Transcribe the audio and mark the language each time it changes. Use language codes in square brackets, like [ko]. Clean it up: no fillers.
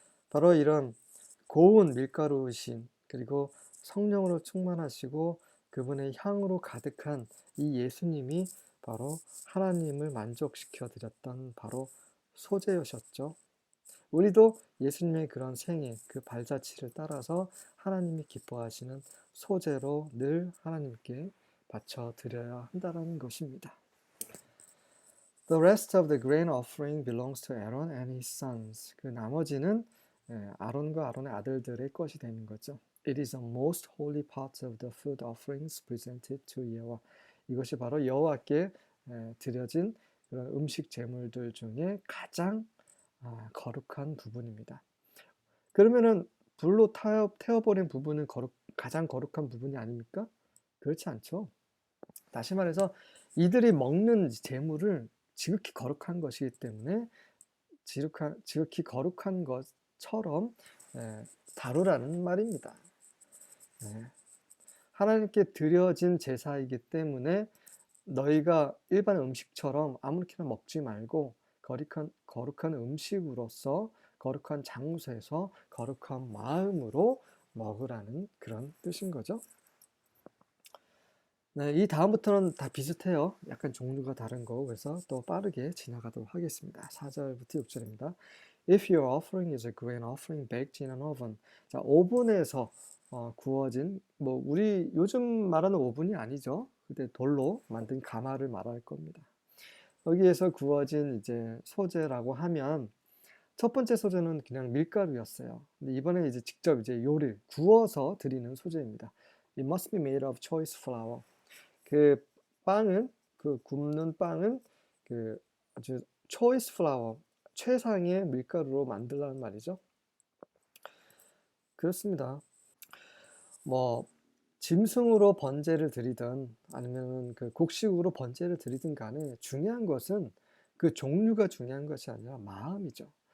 [ko] 바로 이런 고운 밀가루이신 그리고 성령으로 충만하시고 그분의 향으로 가득한 이 예수님이 바로 하나님을 만족시켜 드렸던 바로 소재였죠. 우리도 예수님의 그런 생애, 그 발자취를 따라서 하나님이 기뻐하시는 소재로 늘 하나님께 바쳐 드려야 한다는 것입니다. [en] The rest of the grain offering belongs to Aaron and his sons. [ko] 그 나머지는 아론과 아론의 아들들의 것이 되는 거죠. [en] It is a most holy part of the food offerings presented to 여호와. [ko] 이것이 바로 여호와께 드려진 그런 음식 제물들 중에 가장 거룩한 부분입니다. 그러면은 불로 태워버린 부분은 가장 거룩한 부분이 아닙니까? 그렇지 않죠. 다시 말해서 이들이 먹는 제물을 지극히 거룩한 것이기 때문에 지극히 거룩한 것처럼 다루라는 말입니다. 하나님께 드려진 제사이기 때문에 너희가 일반 음식처럼 아무렇게나 먹지 말고 거룩한 음식으로서 거룩한 장소에서 거룩한 마음으로 먹으라는 그런 뜻인 거죠. 네, 이 다음부터는 다 비슷해요. 약간 종류가 다른 거. 그래서 또 빠르게 지나가도록 하겠습니다. 4절부터 6절입니다. [en] If your offering is a grain offering baked in an oven. [ko] 자, 오븐에서 구워진, 우리 요즘 말하는 오븐이 아니죠. 그때 돌로 만든 가마를 말할 겁니다. 여기에서 구워진 이제 소재라고 하면 첫 번째 소재는 그냥 밀가루였어요. 근데 이번에 이제 직접 이제 구워서 드리는 소재입니다. [en] It must be made of choice flour. [ko] 그 굽는 빵은 아주 choice flour, 최상의 밀가루로 만들라는 말이죠. 그렇습니다. 짐승으로 번제를 드리든 아니면 그 곡식으로 번제를 드리든 간에 중요한 것은 그 종류가 중요한 것이 아니라 마음이죠.